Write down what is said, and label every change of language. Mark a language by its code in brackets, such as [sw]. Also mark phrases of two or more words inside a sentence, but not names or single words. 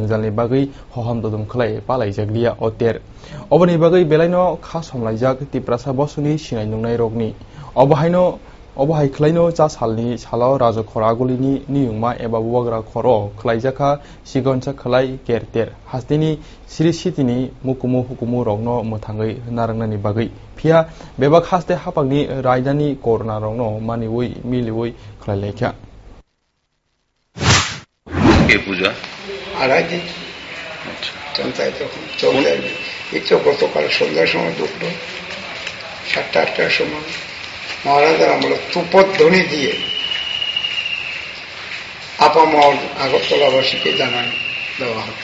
[trp] jingjalni bagai hoham dodom khlai palai jaglia oter obani bagai belaino khas homlaijak tiprasa bosuni sinai nungnai rogni obahai khlaino cha salni salao rajo khoragulini niyungma eba buwagra khoro khlaijaka sigoncha khlai kerter hastini sirisitini mukumu hukumu rogno muthangai narangnani bagai phia bebak haste hapakni raidani korna rogno maniwui miliwui khlailekha [bn] পূজা আড়াই দিন চন্তায় তখন চলে আসবে এই তো গতকাল সন্ধ্যার সময় ঢুকলো 7টা-8টার সময় মহারাজার আমরা তুপধ্বনি দিয়ে আপামর আগরতলাবাসীকে জানান দেওয়া হয়।